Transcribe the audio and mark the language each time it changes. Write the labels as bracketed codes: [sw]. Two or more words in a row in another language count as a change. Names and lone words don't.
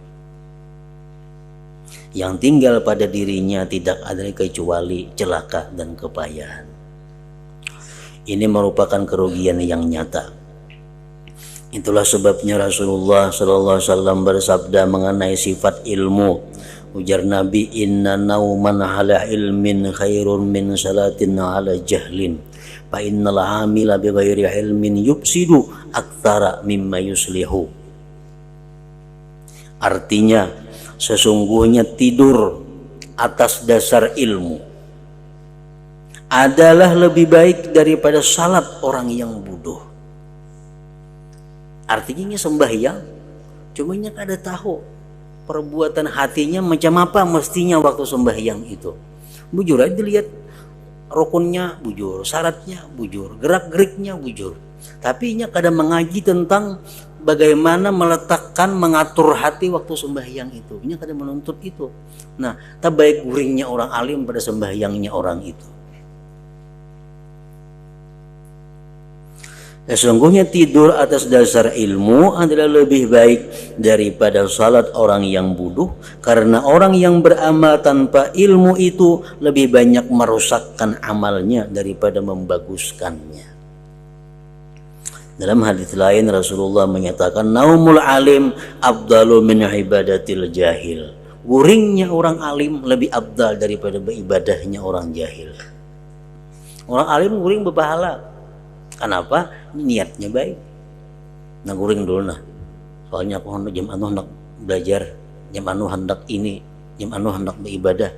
[id] Yang tinggal pada dirinya tidak ada kecuali celaka dan kepayahan. Ini merupakan kerugian yang nyata. Itulah sebabnya Rasulullah SAW bersabda mengenai sifat ilmu. Ujar Nabi, [ar] إن نوما على علم خير من صلاة على جهل. فإن العامل بغير علم يفسد أكثر مما يصلح. [id] Artinya, sesungguhnya tidur atas dasar ilmu adalah lebih baik daripada salat orang yang bodoh. [bjn] Artinya sembahyang, cumanya kada tahu perbuatan hatinya macam apa mestinya waktu sembahyang itu. Bujur aja dilihat rukunnya bujur, syaratnya bujur, gerak-geriknya bujur. Tapi nya kada mengaji tentang bagaimana meletakkan, mengatur hati waktu sembahyang itu. Nya kada menuntut itu. Nah, tak baik guringnya orang alim pada sembahyangnya orang itu. [id] Sesungguhnya tidur atas dasar ilmu adalah lebih baik daripada salat orang yang bodoh, karena orang yang beramal tanpa ilmu itu lebih banyak merusakkan amalnya daripada membaguskannya. Dalam hadis lain Rasulullah menyatakan, [ar] نوم العالم أفضل من عبادة الجاهل. [bjn] Guringnya orang alim lebih abdal daripada beribadahnya orang jahil. Orang alim guring berpahala. Kenapa? Niatnya baik. Nah guring dulu nah. Soalnya aku jam anu hendak belajar, jam anu hendak ini, jam anu hendak beribadah.